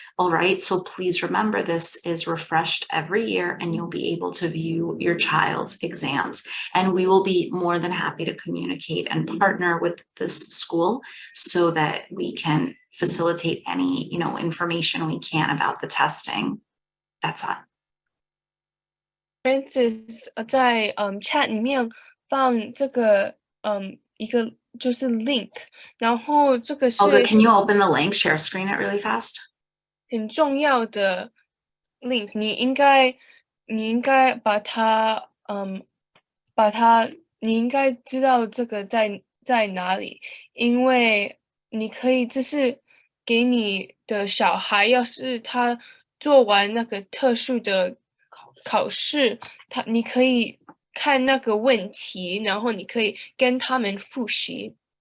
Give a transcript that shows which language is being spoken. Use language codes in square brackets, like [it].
[en] All right, so please remember this is refreshed every year, and you'll be able to view your child's exams. And we will be more than happy to communicate and partner with this school so that we can facilitate any, information we can about the testing. That's all. [zh] Francis 在chat 里面放这个一个就是 link， 然后这个是 [en] Olga, can you open the link, share screen it really fast? [zh] 很重要的 link， 你应该把它你应该知道这个在哪里，因为你可以这是给你的小孩，要是他做完那个特殊的考试，你可以看那个问题，然后你可以跟他们复习。